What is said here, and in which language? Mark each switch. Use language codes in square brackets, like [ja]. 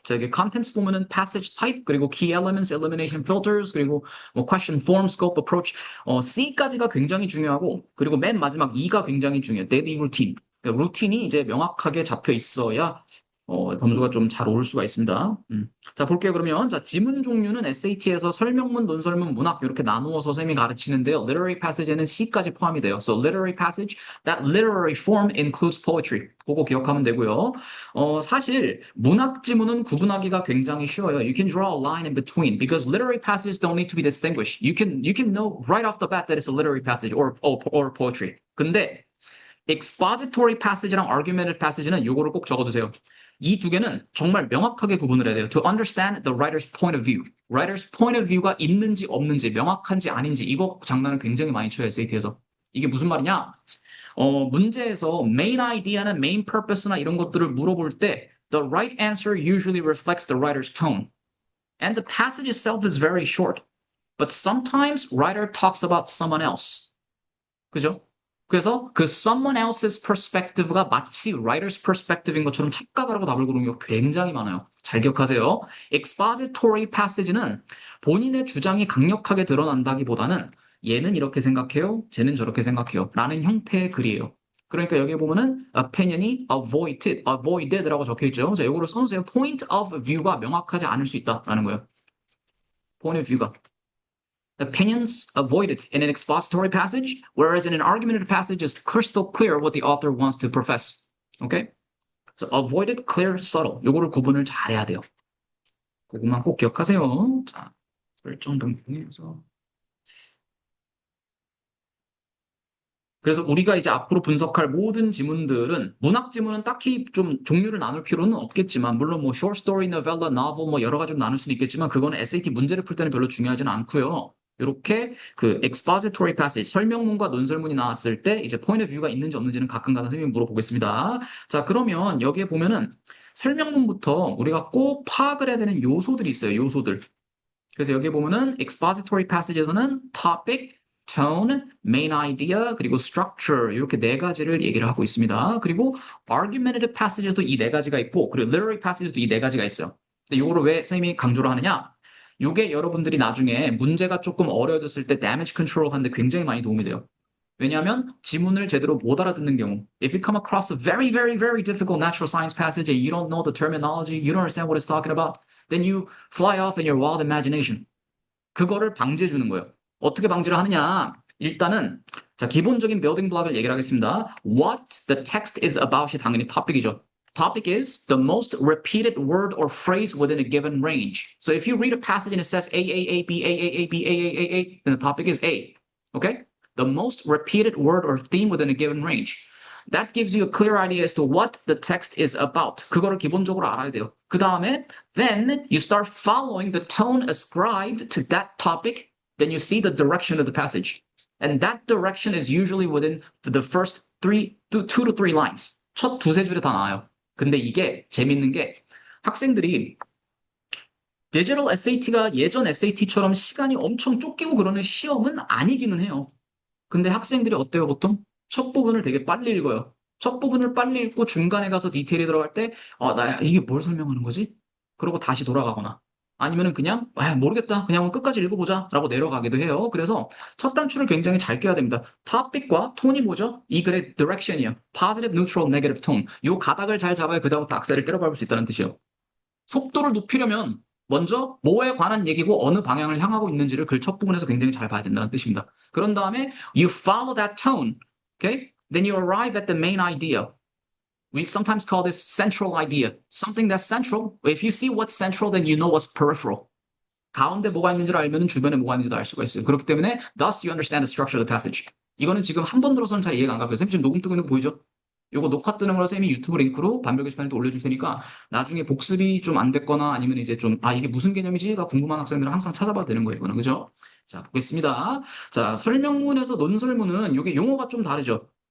[ko] 자, 이게 contents 보면은 passage type, 그리고 key elements, elimination filters, 그리고 뭐 question form, scope, approach, C까지가 굉장히 중요하고, 그리고 맨 마지막 E가 굉장히 중요해요. [en] daily routine. [ko] 그러니까 루틴이 이제 명확하게 잡혀 있어야 점수가 좀 잘 오를 수가 있습니다. 자, 볼게요, 그러면. 자, 지문 종류는 SAT에서 설명문, 논설문, 문학 이렇게 나누어서 쌤이 가르치는데요. Literary passage에는 C까지 포함이 돼요. [en] So, literary passage, that literary form includes poetry. [ko] 그거 기억하면 되고요. 사실 문학 지문은 구분하기가 굉장히 쉬워요. [en] You can draw a line in between because literary passages don't need to be distinguished. You can know right off the bat that it's a literary passage or poetry. [ko] 근데 expository passage랑 argumentative passage는 요거를 꼭 적어두세요. 이 두 개는 정말 명확하게 구분을 해야 돼요. [en] To understand the writer's point of view. [ko] writer's point of view가 있는지 없는지, 명확한지 아닌지, 이거 장난을 굉장히 많이 쳐요, SAT에서. 이게 무슨 말이냐? 문제에서 main idea나 main purpose나 이런 것들을 물어볼 때 [en] the right answer usually reflects the writer's tone. And the passage itself is very short. But sometimes writer talks about someone else. [ko] 그죠? 그래서 그 someone else's perspective가 마치 writer's perspective인 것처럼 착각을 하고 답을 고르는 경우가 굉장히 많아요. 잘 기억하세요. expository passage는 본인의 주장이 강력하게 드러난다기보다는 얘는 이렇게 생각해요, 쟤는 저렇게 생각해요 라는 형태의 글이에요. 그러니까 여기 보면은 opinion이 avoided라고 적혀있죠. 자, 이거를 써주세요. point of view가 명확하지 않을 수 있다라는 거예요. point of view가. [en] Opinions avoided in an expository passage, whereas in an argumentative passage is crystal clear what the author wants to profess. Okay? So avoided, clear, subtle. [ko] 요거를 구분을 잘해야 돼요. 그것만 꼭 기억하세요. 자, 설정 변경해서. 그래서 우리가 이제 앞으로 분석할 모든 지문들은 문학 지문은 딱히 좀 종류를 나눌 필요는 없겠지만 물론 뭐 short story, novella, novel 뭐 여러 가지로 나눌 수도 있겠지만 그거는 SAT 문제를 풀 때는 별로 중요하지는 않고요. 이렇게 그 expository passage 설명문과 논설문이 나왔을 때 이제 point of view가 있는지 없는지는 가끔가다 선생님이 물어보겠습니다. 자, 그러면 여기에 보면은 설명문부터 우리가 꼭 파악을 해야 되는 요소들이 있어요. 요소들. 그래서 여기 보면은 expository passage에서는 topic, tone, main idea, 그리고 structure 이렇게 네 가지를 얘기를 하고 있습니다. 그리고 argumentative passages도 이 네 가지가 있고 그리고 literary passages도 이 네 가지가 있어요. 근데 이거를 왜 선생님이 강조를 하느냐? 이게 여러분들이 나중에 문제가 조금 어려워졌을 때 damage control 하는데 굉장히 많이 도움이 돼요. 왜냐하면 지문을 제대로 못 알아듣는 경우 [en] if you come across a very, very, very difficult natural science passage and you don't know the terminology, you don't understand what it's talking about, then you fly off in your wild imagination. [ko] 그거를 방지해 주는 거예요. 어떻게 방지를 하느냐? 일단은 자, 기본적인 building block을 얘기를 하겠습니다. [en] What the text is about이 [ko] 당연히 topic이죠. [en] Topic is the most repeated word or phrase within a given range. So if you read a passage and it says A, A, A, B, A, A, A, B, A, A, A, A, then the topic is A. Okay? The most repeated word or theme within a given range. That gives you a clear idea as to what the text is about. [ko] 그거를 기본적으로 알아야 돼요. 그 다음에 [en] then you start following the tone ascribed to that topic. Then you see the direction of the passage. And that direction is usually within the first two to three lines. [ko] 첫 두세 줄에 다 나와요. 근데 이게 재밌는 게 학생들이 디지털 SAT가 예전 SAT처럼 시간이 엄청 쫓기고 그러는 시험은 아니기는 해요. 근데 학생들이 어때요, 보통? 첫 부분을 되게 빨리 읽어요. 첫 부분을 빨리 읽고 중간에 가서 디테일이 들어갈 때, 나 이게 뭘 설명하는 거지? 그러고 다시 돌아가거나. 아니면은 그냥, 모르겠다. 그냥 끝까지 읽어보자. 라고 내려가기도 해요. 그래서 첫 단추를 굉장히 잘 껴야 됩니다. topic과 톤이 뭐죠? 이 글의 direction이요. positive, neutral, negative tone. 요 가닥을 잘 잡아야 그다음부터 악셀을 때려밟을 수 있다는 뜻이에요. 속도를 높이려면 먼저 뭐에 관한 얘기고 어느 방향을 향하고 있는지를 글 첫 부분에서 굉장히 잘 봐야 된다는 뜻입니다. 그런 다음에 [en] you follow that tone, okay? Then you arrive at the main idea. We sometimes call this central idea. Something that's central. If you see what's central, then you know what's peripheral. [ko] 가운데 뭐가 있는지를 알면 주변에 뭐가 있는지도 알 수가 있어요. 그렇기 때문에 [en] thus you understand the structure of the passage. [ko] 이거는 지금 한 번 들어서는 잘 이해가 안 가고요. 선생님 지금 녹음 뜨고 있는 거 보이죠? 요거 녹화 뜨는 거라 쌤이 유튜브 링크로 반별 게시판에 또 올려줄 테니까 나중에 복습이 좀 안 됐거나 아니면 이제 좀, 이게 무슨 개념이지가 궁금한 학생들은 항상 찾아봐도 되는 거예요. 이거는. 그죠? 자, 보겠습니다. 자, 설명문에서 논설문은 요게 용어가 좀 다르죠.